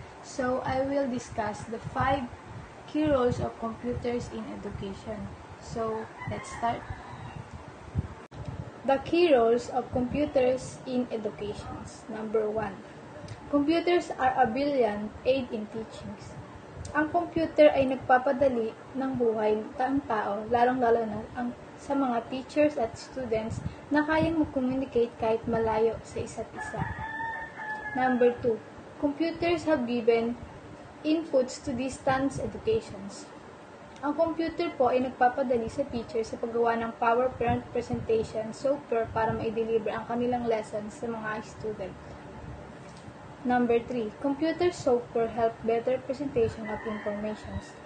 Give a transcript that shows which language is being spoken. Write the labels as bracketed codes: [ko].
[en] So, I will discuss the 5 key roles of computers in education. So, let's start. The key roles of computers in education. Number 1. Computers are a brilliant aid in teaching. [tl] Ang computer ay nagpapadali ng buhay ng tao, lalong-lalo na sa mga [en] teachers at students [tl] na kayang mag-communicate kahit malayo sa isa't isa. [en] Number 2. Computers have given inputs to distance educations. [tl] Ang computer po ay nagpapadali sa teachers sa paggawa ng PowerPoint presentation software para ma-deliver ang kanilang lessons sa mga student. [en] Number 3. Computer software help better presentation of information.